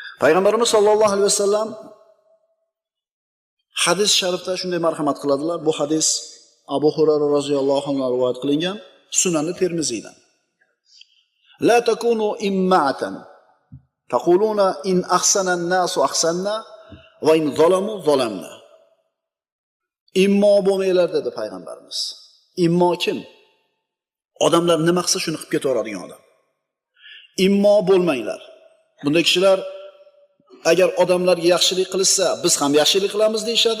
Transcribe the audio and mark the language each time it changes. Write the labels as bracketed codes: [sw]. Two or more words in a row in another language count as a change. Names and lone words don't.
[uz] Payg'ambarimiz [ar] صلى الله عليه وسلم [uz] hadis sharifda shunday marhamat qiladilar. Bu hadis Abu Hurayra [ar] رضي الله عنه [uz] rivoyat qilingan Sunan-i Termiziydan. [ar] لا تكونوا إمعة تقولون إن أحسن الناس أحسنا وإن ظلموا ظلمنا. [uz] Immo bo'lmanglar dedi payg'ambarimiz. Immo kim? Odamlar nima qilsa shuni qilib ketaveradigan odam. Immo bo'lmanglar. Bunday kishilar agar odamlarga yaxshilik qilsa, biz ham yaxshilik qilamiz deyshadi.